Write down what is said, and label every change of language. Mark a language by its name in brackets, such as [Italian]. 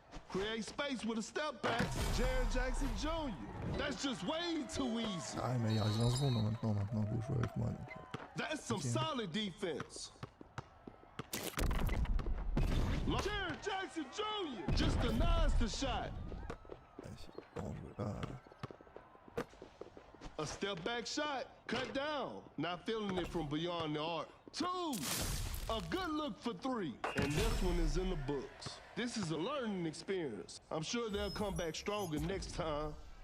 [English] Create space with a step back. Jackson Jr. That's just way too easy. [French] Ah, mais il reste 20 secondes maintenant, vous jouez avec moi. Donc. [English] That's some Okay. solid defense. Jared Jackson Jr. just denies the shot. [French] Ouais, si tu peux en jouer là. [English] A step back shot, cut down. Not feeling it from beyond the arc. 2. A good look for 3. And this one is in the books. This is a learning experience. I'm sure they'll come back stronger next time.